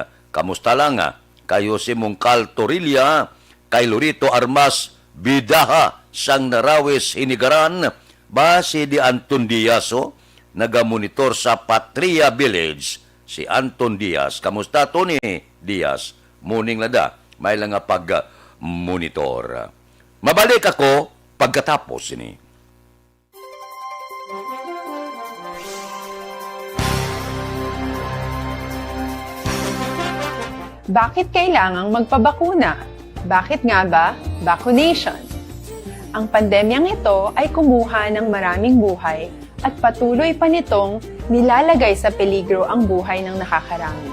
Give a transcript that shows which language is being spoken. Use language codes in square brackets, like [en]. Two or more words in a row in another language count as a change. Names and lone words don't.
[hil] Kamusta lang Kay Jose Mungcal Torilla, kay Lorito Armas Bidaha, sang Narawis Hinigaran, base di Anton Diaz, nagamonitor sa Patria Village. Si Anton Diaz. Kamusta, Tony Diaz? Morning lada. May lang nga pag-monitor. Mabalik ako pagkatapos ini. [tl] Bakit kailangang magpabakuna? Bakit nga ba vaccination? Ang pandemyang ito ay kumuha ng maraming buhay at patuloy pa nitong nilalagay sa peligro ang buhay ng nakakarami.